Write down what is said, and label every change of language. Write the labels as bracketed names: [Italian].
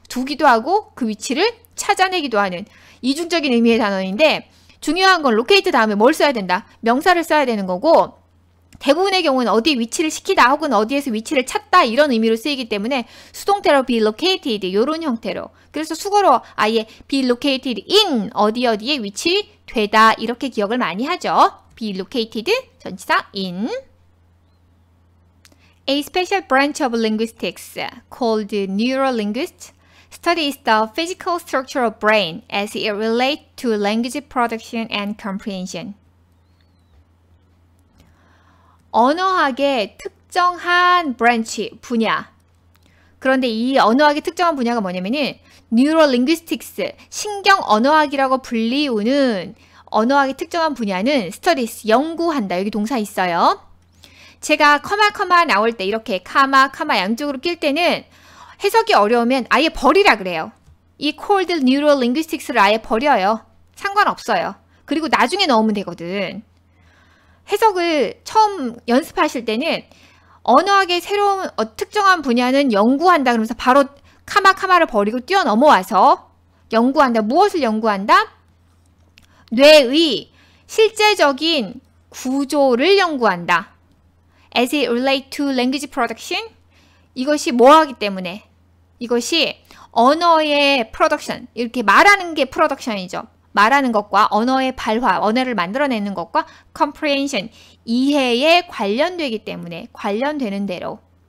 [Korean] 두기도 하고 그 위치를 찾아내기도 하는 이중적인 의미의 단어인데, 중요한 건 locate 다음에 뭘 써야 된다? 명사를 써야 되는 거고, 대부분의 경우는 어디에 위치를 시키다 혹은 어디에서 위치를 찾다 이런 의미로 쓰이기 때문에 수동태로 be located 이런 형태로, 그래서 수거로 아예 be located in 어디에 위치되다 이렇게 기억을 많이 하죠. [English] be located 전치사 in. A special branch of linguistics called neurolinguists studies the physical structure of brain as it relates to language production and comprehension. [Korean] 언어학의 특정한 브랜치, 분야. 그런데 이 언어학의 특정한 분야가 뭐냐면은 neurolinguistics, 신경 언어학이라고 불리우는 언어학의 특정한 분야는 studies, 연구한다. 여기 동사 있어요. 제가 커마 나올 때 이렇게 카마 양쪽으로 낄 때는 해석이 어려우면 아예 버리라 그래요. 이 cold neurolinguistics를 아예 버려요. 상관없어요. 그리고 나중에 넣으면 되거든. 해석을 처음 연습하실 때는 언어학의 새로운 특정한 분야는 연구한다 그러면서 바로 카마를 버리고 뛰어 넘어와서 연구한다. 무엇을 연구한다? 뇌의 실제적인 구조를 연구한다. [English] As it relates to language production, [Korean] 이것이 뭐하기 때문에? 이것이 언어의 production, 이렇게 말하는 게 production이죠. 말하는 것과 언어의 발화, 언어를 만들어내는 것과 comprehension, 이해에 관련되기 때문에 관련되는 대로